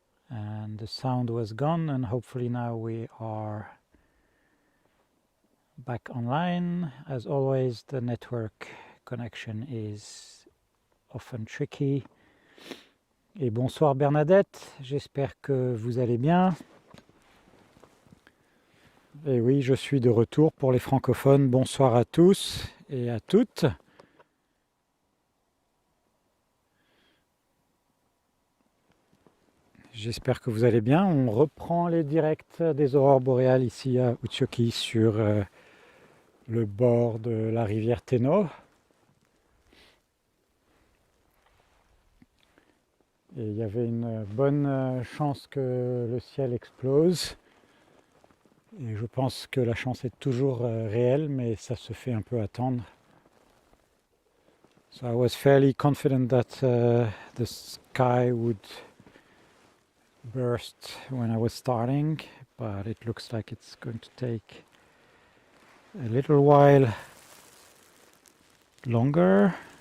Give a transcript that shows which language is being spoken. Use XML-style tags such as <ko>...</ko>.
<en>And the sound was gone, and hopefully now we are back online. As always, the network connection is often tricky.</en> <fr>Et bonsoir Bernadette, j'espère que vous allez bien. Et oui, je suis de retour pour les francophones. Bonsoir à tous et à toutes. J'espère que vous allez bien. On reprend les directs des aurores boréales ici à Utsjoki sur le bord de la rivière Teno. Et il y avait une bonne chance que le ciel explose. Et je pense que la chance est toujours réelle, mais ça se fait un peu attendre.</fr> <en>So I was fairly confident that the sky would burst when I was starting, but it looks like it's going to take a little while longer.</en>